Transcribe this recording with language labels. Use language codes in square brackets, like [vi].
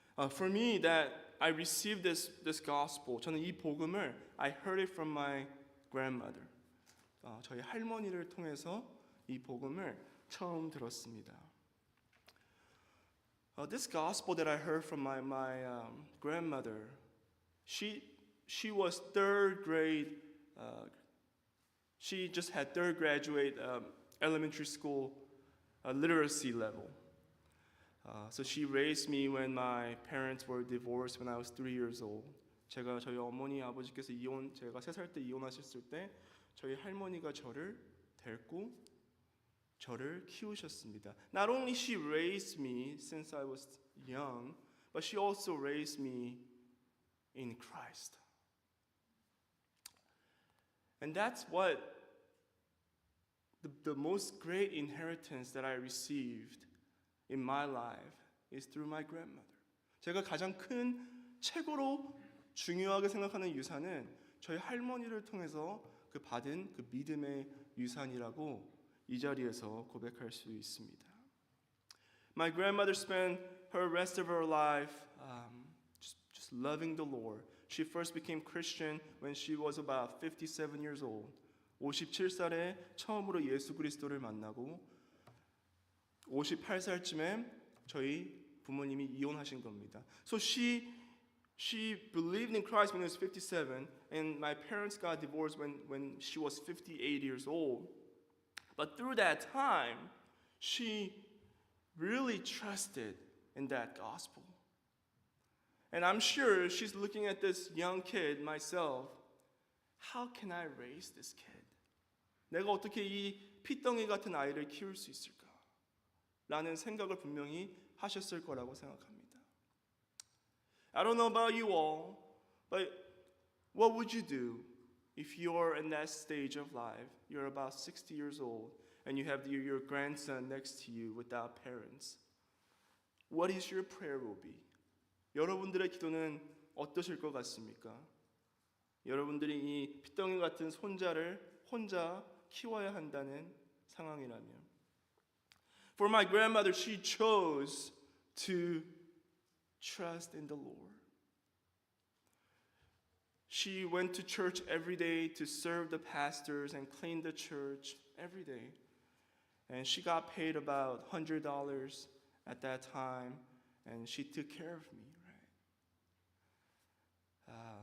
[en] For me, that I received this gospel, [ko] 저는 이 복음을 [en] I heard it from my grandmother. [ko] 저희 할머니를 통해서 이 복음을 처음 들었습니다. [en] This gospel that I heard from my grandmother, she was third grade. She just had third graduate elementary school literacy level. So she raised me when my parents were divorced when I was 3 years old. [ko] 저희 어머니 아버지께서 제가 3살 때 이혼하셨을 때 저희 할머니가 저를 데리고 저를 키우셨습니다. [en] Not only she raised me since I was young, but she also raised me in Christ. And that's what the most great inheritance that I received in my life is through my grandmother. [ko] 제가 가장 큰 최고로 중요하게 생각하는 유산은 저희 할머니를 통해서 받은 그 믿음의 유산이라고 이 자리에서 고백할 수 있습니다. [en] My grandmother spent her rest of her life just loving the Lord. She first became Christian when she was about 57 years old. [ko] 57살에 처음으로 예수 그리스도를 만나고 58살쯤에 저희 부모님이 이혼하신 겁니다. [en] So she believed in Christ when she was 57, and my parents got divorced when she was 58 years old. But through that time, she really trusted in that gospel. And I'm sure she's looking at this young kid, myself, how can I raise this kid? [ko] 내가 어떻게 이 핏덩이 같은 아이를 키울 수 있을까? 라는 생각을 분명히 하셨을 거라고 생각합니다. [en] I don't know about you all, but what would you do if you're in that stage of life? You're about 60 years old and you have your grandson next to you without parents. What is your prayer will be? [ko] 여러분들의 기도는 어떠실 것 같습니까? 여러분들이 이 핏덩이 같은 손자를 혼자 키워야 한다는 상황이라면. [en] For my grandmother, she chose to trust in the Lord. She went to church every day to serve the pastors and clean the church every day. And she got paid about $100 at that time, and she took care of me, right?